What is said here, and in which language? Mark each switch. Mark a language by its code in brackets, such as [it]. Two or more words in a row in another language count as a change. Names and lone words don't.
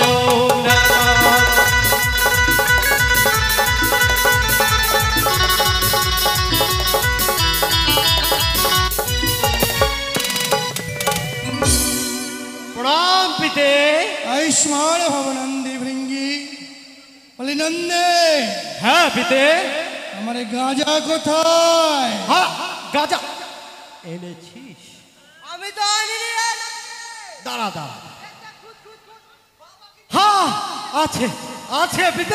[sa] ओम नमः प्रणाम पिते। आयुष्मान भव नंदी भृंगी। [bn] বলি নন্দে, হ্যাঁ পিতে। আমার এই গাঁজা কোথায়? হ্যাঁ গাজা এনেছিস? আমি তো আনিনি রে। দাঁড়া দাঁড়া। হ্যাঁ আছে আছে পিতে,